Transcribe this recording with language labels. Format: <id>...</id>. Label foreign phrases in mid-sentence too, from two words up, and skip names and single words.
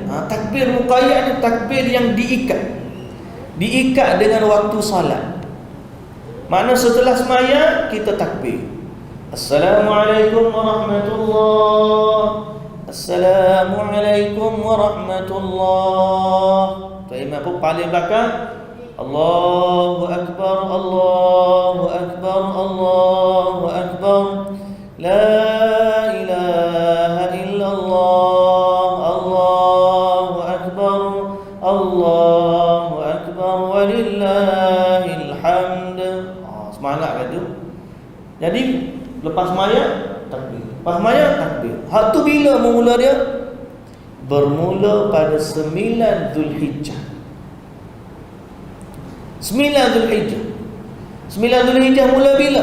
<ms>Takbir muqayyad itu takbir yang diikat. Diikat dengan waktu salat. Makna setelah semaya kita takbir.</ms> <ar>السلام عليكم ورحمة الله. السلام عليكم ورحمة الله.</ar> <ms>Tu imam pun paling belakang.</ms> <ar>الله أكبر، الله أكبر، الله أكبر. لا إله إلا الله، الله أكبر، الله أكبر، ولله الحمد.</ar> <ms>Semangat kan tu. Jadi lepas semaya takbir. Lepas semaya takbir. Hak tu bila bermula dia? Bermula pada 9 Zulhijjah. 9 Zulhijjah. 9 Zulhijjah mula bila?</ms>